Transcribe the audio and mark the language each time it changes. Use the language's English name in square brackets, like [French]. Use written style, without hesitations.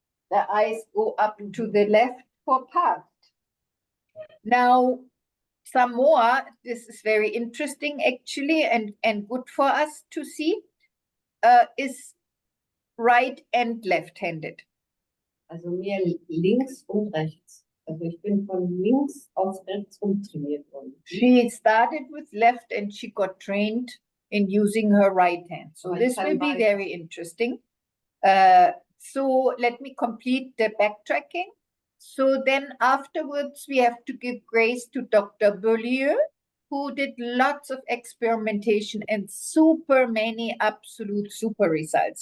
[English] The eyes go up to the left for past. Now, some more, this is very interesting actually, and good for us to see, is right and left-handed. [German] Also mehr links und rechts. Also ich bin von links auf rechts trainiert worden. [English] She started with left and she got trained in using her right hand. So this will be very interesting. So let me complete the backtracking. So then afterwards, we have to give grace to Dr. Beaulieu, who did lots of experimentation and super many absolute super results.